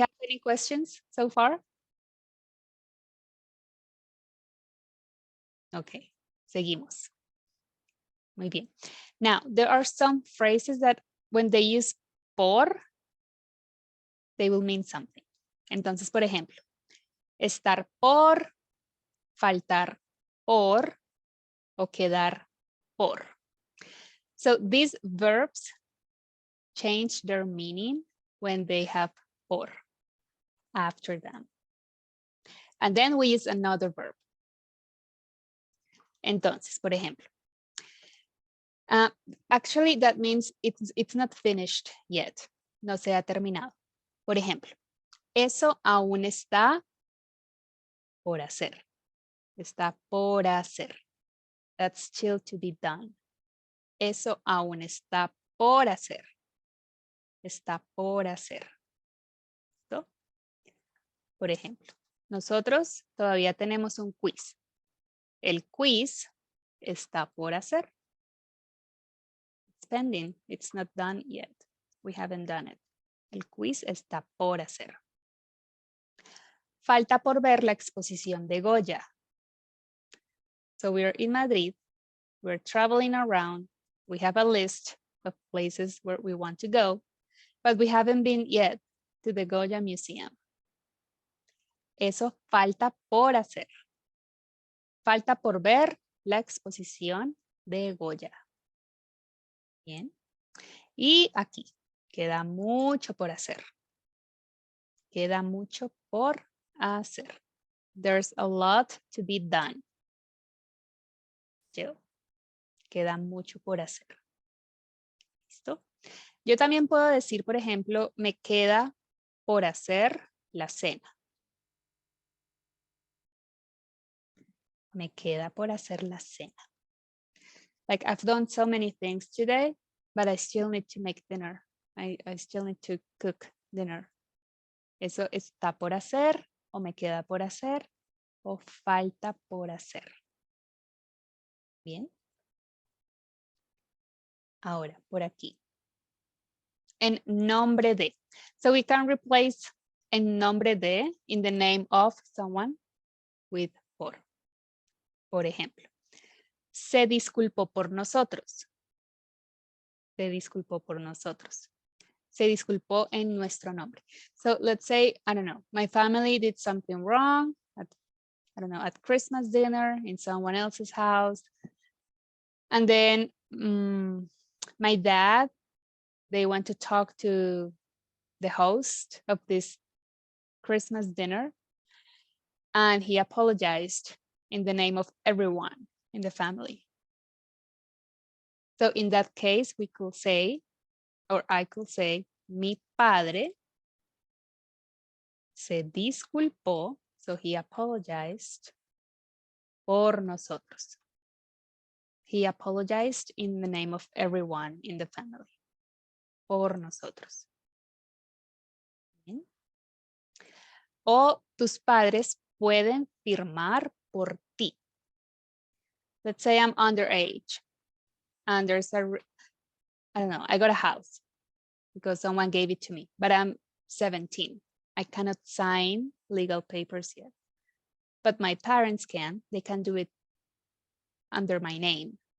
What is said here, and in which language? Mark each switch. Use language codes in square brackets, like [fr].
[en] have any questions so far? Okay, [es] seguimos. Muy bien. [en] Now, there are some phrases that when they use por, they will mean something. [es] Entonces, por ejemplo, estar por, faltar por o quedar por. [en] So these verbs change their meaning when they have por after them. And then we use another verb. [es] Entonces, por ejemplo, [en] actually that means it's not finished yet. [es] No se ha terminado. Por ejemplo, eso aún está por hacer. Está por hacer. [en] That's still to be done. [es] Eso aún está por hacer. Está por hacer. ¿Listo? Por ejemplo, nosotros todavía tenemos un quiz. El quiz está por hacer. [en] It's pending. It's not done yet. We haven't done it. [es] El quiz está por hacer. Falta por ver la exposición de Goya. [en] So we're in Madrid. We're traveling around. We have a list of places where we want to go, but we haven't been yet to the Goya Museum. [es] Eso falta por hacer. Falta por ver la exposición de Goya. Bien. Y aquí queda mucho por hacer. Queda mucho por hacer. [en] There's a lot to be done. [es] Queda mucho por hacer. ¿Listo? Yo también puedo decir, por ejemplo, me queda por hacer la cena. Me queda por hacer la cena. [en] Like I've done so many things today, but I still need to make dinner. I still need to cook dinner. [es] Eso está por hacer, o me queda por hacer, o falta por hacer. Bien. Ahora, por aquí. En nombre de. [en] So we can replace en nombre de in the name of someone with por. [es] Por ejemplo, se disculpó por nosotros. Se disculpó por nosotros. Se disculpó en nuestro nombre. [en] So let's say, I don't know, my family did something wrong at, I don't know, at Christmas dinner in someone else's house. And then my dad, they went to talk to the host of this Christmas dinner. And he apologized in the name of everyone in the family. So in that case, we could say, or I could say, [es] mi padre se disculpó, [en] so he apologized por nosotros. He apologized in the name of everyone in the family. [es] Por nosotros. Bien. O tus padres pueden firmar por ti. [en] Let's say I'm underage and there's a, I don't know, I got a house because someone gave it to me, but I'm 17. I cannot sign legal papers yet, but my parents can. They can do it under my name.